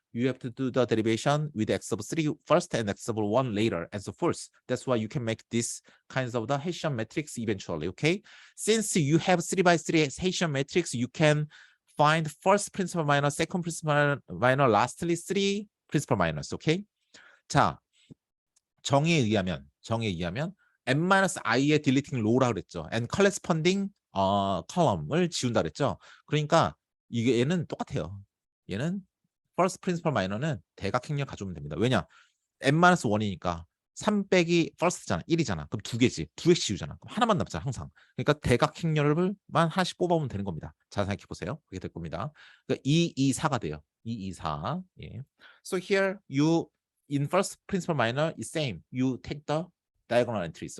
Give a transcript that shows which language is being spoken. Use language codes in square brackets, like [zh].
[en] You have to do the derivation with x of 3 first and x of 1 later, and so forth. That's why you can make this kinds of the Hessian matrix eventually. Okay, since you have 3 by 3 Hessian matrix, you can find first principal minor, second principal minor, lastly 3 principal minors. Okay? [ko] 자, 정의에 의하면 n-i의 deleting row라 그랬죠. [en] and corresponding column [ko] 을 지운다 그랬죠. 그러니까 이게 얘는 똑같아요. 얘는 first principal minor는 대각행렬 가져오면 됩니다. 왜냐? n-1이니까 3 빼기 first잖아. 1이잖아. 그럼 2개지. 2개씩 지우잖아. 그럼 하나만 남잖아. 항상. 그러니까 대각행렬만 하나씩 뽑아오면 되는 겁니다. 잘 생각해 보세요. 그게 될 겁니다. 그러니까 2, 2, 4가 돼요. 2, 2, 4. 예. [en] So here you in first principal minor is same. You take the diagonal entries.